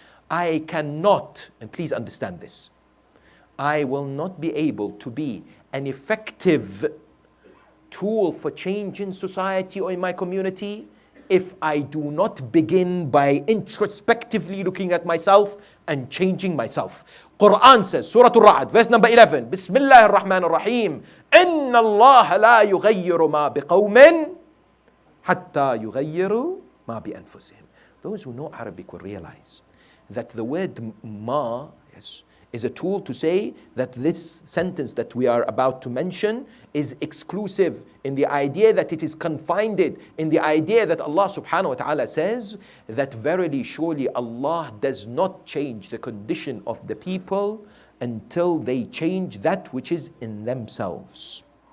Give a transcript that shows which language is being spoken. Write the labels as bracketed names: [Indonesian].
[English] I cannot, and please understand this, I will not be able to be an effective tool for change in society or in my community if I do not begin by introspectively looking at myself and changing myself. Quran says, Surah Al-Ra'd, verse number 11, Bismillah ar-Rahman ar-Rahim, [Arabic] إِنَّ اللَّهَ لَا يُغَيِّرُ مَا بِقَوْمٍ حَتَّى يُغَيِّرُوا مَا بِأَنفُسِهِمْ. [English] Those who know Arabic will realize that the word ma, yes, is a tool to say that this sentence that we are about to mention is exclusive, in the idea that it is confined, in the idea that Allah subhanahu wa ta'ala says that verily, surely Allah does not change the condition of the people until they change that which is in themselves.